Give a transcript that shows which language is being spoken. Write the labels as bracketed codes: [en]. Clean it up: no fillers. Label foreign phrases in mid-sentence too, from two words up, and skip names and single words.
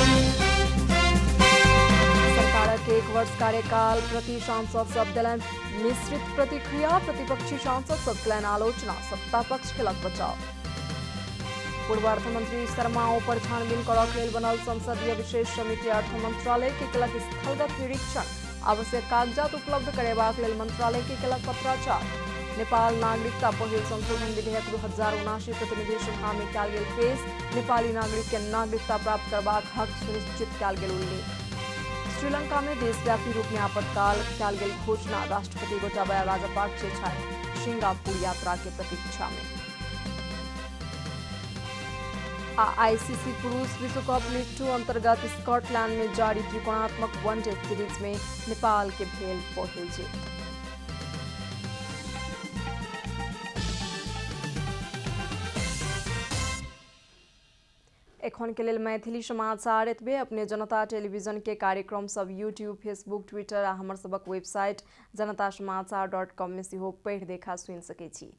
[mai] सरकारक 1 वर्ष कार्यकाल प्रति सांसद सब देलनि मिश्रित प्रतिक्रिया। प्रतिपक्षी सांसद सब केलनि आलोचना, सत्ता पक्ष केलक बचाव। पूर्व अर्थमंत्री शर्मा पर छानबीन करबाक लेल बनल संसदीय विशेष समिति अर्थ मंत्रालय के केलक स्थलगत निरीक्षण। आवश्यक कागजात उपलब्ध करेबाक लेल मंत्रालय के केलक पत्राचार। नेपाल नागरिकता पहिल संशोधन विधेयक 2079 प्रतिनिधि सभा में कयल गेल पेश। नेपाली नागरिक के नागरिकता प्राप्त करबाक हक सुनिश्चित कयल गेल उल्लेख। श्रीलंका में देशव्यापी रूप में आपातकाल कयल गेल घोषणा। राष्ट्रपति गोटाबाया राजपक्षे छथि सिंगापुर यात्रा के प्रतीक्षा में। आईसीसी पुरुष विश्व कप लीग 2 अंतर्गत स्कॉटलैंड में जारी त्रिकोणात्मक वनडे सीरीज में नेपाल के भेल पहिल जीत। एखन के लेल मैथिली समाचार एतबे। अपने जनता टेलीविजन के कार्यक्रम सब यूट्यूब, फेसबुक, ट्विटर आ हमर सबक वेबसाइट जनतासमाचार.com में सेहो पढ़ि देखा सुनि सकै छी।